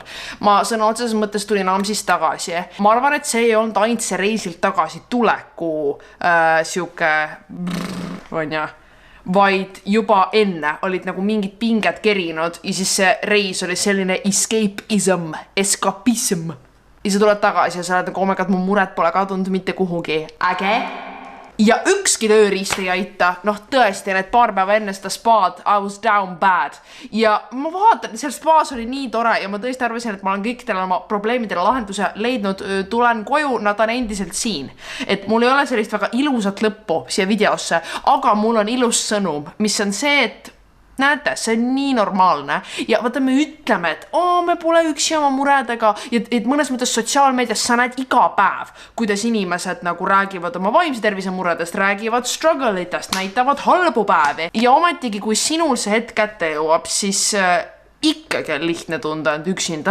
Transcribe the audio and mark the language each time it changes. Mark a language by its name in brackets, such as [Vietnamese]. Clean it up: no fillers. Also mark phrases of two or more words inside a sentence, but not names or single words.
[Estonian] Ma sõna otseses mõttes tulin Amsist tagasi. Ma arvan, et see ei olnud ainult see reisilt tagasi tuleku siuke on ja vaid juba enne olid nagu mingid pinged kerinud ja siis see reis oli selline escapism. Ja sa tuled tagasi ja sa oled nagu, [English] oh my god, [Estonian] mu mured pole kadunud mitte kuhugi. Äge. Ja ükski tööriist ei aita. Tõesti, need paar päeva enne seda spaad, [English] I was down bad. [Estonian] Ja ma vaatan, seal spaas oli nii tore ja ma tõesti arvasin, et ma olen kõikidele oma probleemidele lahenduse leidnud. Tulen koju, nad on endiselt siin. Et mul ei ole sellist väga ilusat lõppu siia videosse, aga mul on ilus sõnum, mis on see, et näete, see on nii normaalne ja vaata, me ütleme, et me pole üksi oma muredega ja et mõnes mõttes sotsiaalmeedias sa näed iga päev, kuidas inimesed nagu räägivad oma vaimse tervise muredest, räägivad struggle'itest, näitavad halbu päevi ja ometigi, kui sinul see hetk kätte jõuab, siis ikkagi on lihtne tunda end üksinda.